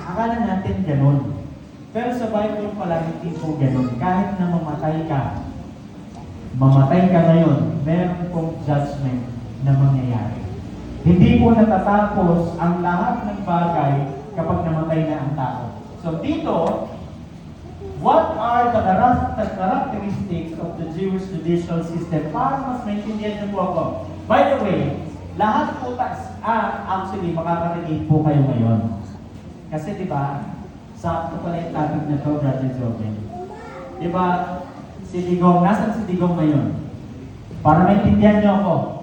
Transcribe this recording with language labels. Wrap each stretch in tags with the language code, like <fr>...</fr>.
<tl>Akala natin ganun. Pero sa Bible pala, hindi po ganun. Kahit na mamatay ka ngayon, meron pong judgment na mangyayari. Hindi po natatapos ang lahat ng bagay kapag namatay na ang tao.</tl> <en>So</en> <tl>dito,</tl> <en>what are the characteristics of the Jewish judicial system?</en> <tl>Para mas maintindihan niyo po ako.</tl> <en>By the way,</en> <tl>lahat po actually makakarinig po kayo ngayon. Kasi di ba, sakto pala yung topic na to, Brother Joven. Di ba, si Digong, nasan si Digong ngayon? Para maintindihan niyo ako.</tl>